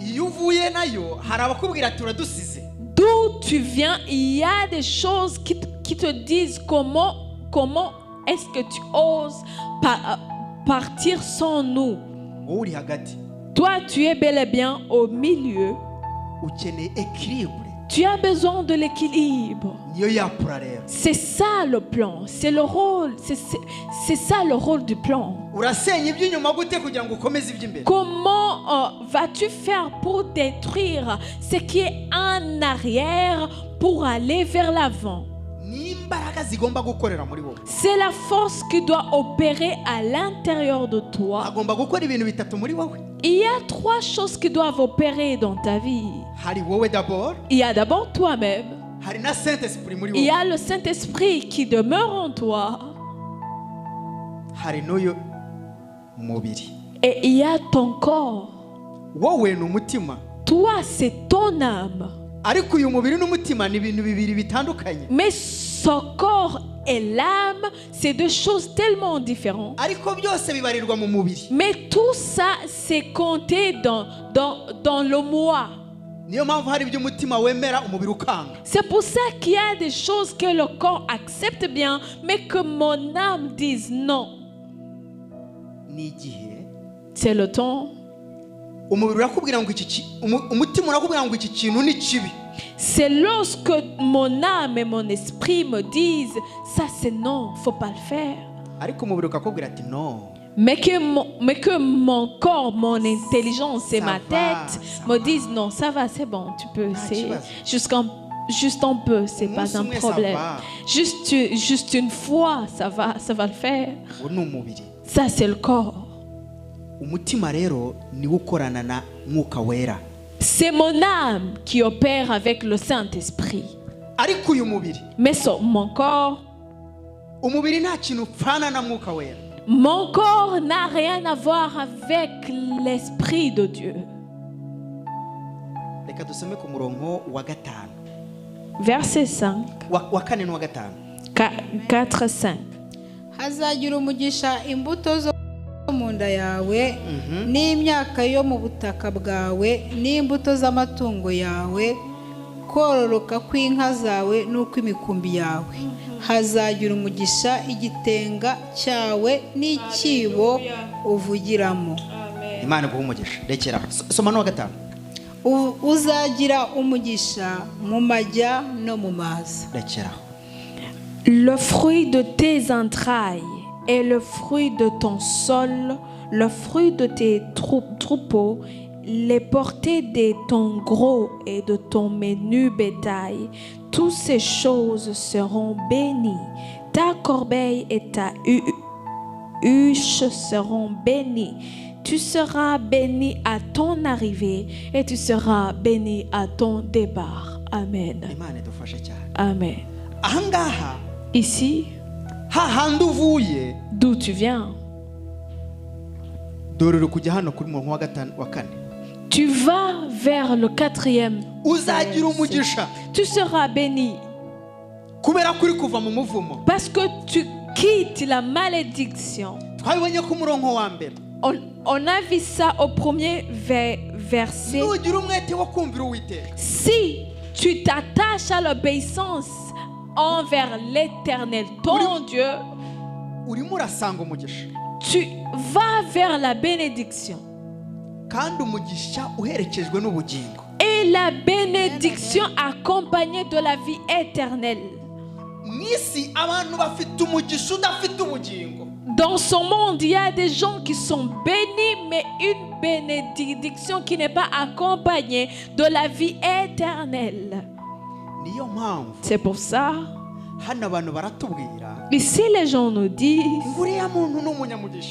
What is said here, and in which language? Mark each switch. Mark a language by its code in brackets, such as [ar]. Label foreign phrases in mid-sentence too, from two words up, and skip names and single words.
[fr] D'où tu viens, il y a des choses qui te disent comment est-ce que tu oses partir sans nous. Toi, tu es bel et bien au milieu. Tu as besoin de l'équilibre. [rw] niyo yapura rero. [fr] C'est ça le plan. C'est le rôle. C'est ça le rôle du plan. [rw] Urasenya iby'inyuma gute kugira ngo ukomeze iby'imbere? [fr] Comment vas-tu faire pour détruire ce qui est en arrière pour aller vers l'avant? [rw] N'imbaraga zigomba gukorera muri wowe. [fr] C'est la force qui doit opérer à l'intérieur de toi. [rw] Agomba gukora ibintu bitatu muri wowe. [fr] Il y a 3 choses qui doivent opérer dans ta vie. [rw] Hari wowe d'abord, [fr] Il y a d'abord toi-même. [rw] hari na Saint-Esprit muri [fr] Il y [rw] wowe. [fr] a le Saint-Esprit qui demeure en toi. [rw] Hari n'uyu mubiri. [fr] Et il y a ton corps. [rw] Wowe ni umutima. [fr] Toi, c'est ton âme. [rw] Ariko uyu mubiri n'umutima ni ibintu bibiri bitandukanye. [fr] Mais ce corps et l'âme, c'est 2 choses tellement différentes. [rw] Ariko byose bibarirwa mu mubiri. [fr] Mais tout ça, c'est compté dans le moi. [rw] Niyo mpamvu hari ibyo umutima wemera umubiri ukanga. [fr] C'est pour ça qu'il y a des choses que le corps accepte bien, mais que mon âme dise non. [rw] Ni igihe [fr] C'est le temps. [rw] umubiri urakubwira ngo umutima urakubwira ngo iki kintu ni kibi. [fr] C'est lorsque mon âme et mon esprit me disent ça c'est non, faut pas le faire. [rw] Ariko umubiri ukakubwira ati no. [fr] Mais que mon corps, mon intelligence et Ça ma va, tête ça me va. disent non, ça va, c'est bon, tu peux, Ah, c'est tu vas. juste un peu, c'est [rw] Umunsi [fr] pas un [rw] umwe, ça [fr] problème. va. Juste une fois, ça va le faire. [rw] Uwo ni umubiri. [fr] Ça c'est le corps. [rw] Umutima rero niwo ukorana na Mwuka Wera. [fr] C'est mon âme qui opère avec le Saint-Esprit. [rw] Ariko uyu mubiri, [fr] Mais mon corps, [rw] umubiri nta kintu upfana na Mwuka Wera. [fr] mon corps n'a rien à voir avec l'Esprit de Dieu. [rw] Reka dusome ku murongo wa 5. [fr] Verset 5, [rw] Wa 4 n'uwa 5. 4, 5. hazagira umugisha imbuto zo mu nda yawe n'imyaka yo mu butaka bwawe n'imbuto z'amatungo yawe, kororoka kw'inka zawe n'ukw'imikumbi yawe. Hazagira umugisha igitenga cyawe n'ikibo uvugiramo. Imana iguhe umugisha. Rekera. Soma n'uwa 5. Uzagira umugisha mu majya no mu maza. Rekera. [fr] Le fruit de tes entrailles et le fruit de ton sol, le fruit de tes troupeaux, les portées de ton gros et de ton menu bétail, toutes ces choses seront bénies. Ta corbeille et ta huche seront bénies. Tu seras béni à ton arrivée et tu seras béni à ton départ. Amen. [rw] Imana idufashe cyane. Amen. Ahangaha [fr] Ici, [rw] hahandi uvuye [fr] d'où tu viens, [rw] dorero kujya hano kuri murongo wa 4. [fr] tu vas vers le 4e. [rw] Uzagira umugisha [fr] Tu seras béni [rw] kubera kuri kuva mu muvumo. [fr] parce que tu quittes la malédiction. [rw] Twabibonye ku murongo wa 1. [fr] On a vu ça au premier verset. [rw] Nugira umwete wo kumvira Uwiteka, [fr] Si tu t'attaches à l'obéissance envers l'Éternel, ton Dieu, [rw] urimo urasanga umugisha, [fr] tu vas vers la bénédiction. [rw] kandi umugisha uherekejwe n'ubugingo. [fr] Et la bénédiction accompagnée de la vie éternelle. [rw] Mwisi abantu bafite umugisha udafite ubugingo. [fr] Dans ce monde, il y a des gens qui sont bénis, mais une bénédiction qui n'est pas accompagnée de la vie éternelle. [rw] Niyo mpamvu [fr] C'est pour ça, [rw] hano abantu baratubwira [fr] ici les gens nous disent, [rw] ngo uriya muntu ni umunyamugisha.